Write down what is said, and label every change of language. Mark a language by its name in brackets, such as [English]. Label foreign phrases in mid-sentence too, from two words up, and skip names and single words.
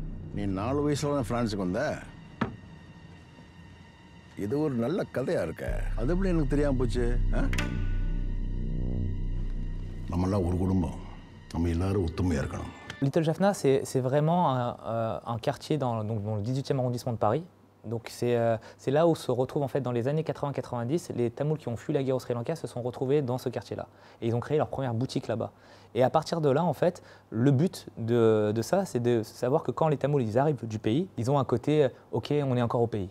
[Tamil] நீ 4 வயசுல தான் பிரான்ஸுக்கு வந்த. இது ஒரு நல்ல கதையா இருக்க. அது எப்படி எனக்கு தெரியாம போச்சு? நம்மெல்லாம் ஒரு குடும்பம். நம்ம எல்லாரும் ஒத்துமையா இருக்கணும். [French] Little Jaffna, c'est vraiment un quartier dans le 18e arrondissement de Paris. Donc c'est là où se retrouvent en fait dans les années 80-90, les Tamouls qui ont fui la guerre au Sri Lanka se sont retrouvés dans ce quartier-là. Et ils ont créé leur première boutique là-bas. Et à partir de là, en fait, le but de ça, c'est de savoir que quand les Tamouls ils arrivent du pays, ils ont un côté « ok, on est encore au pays ».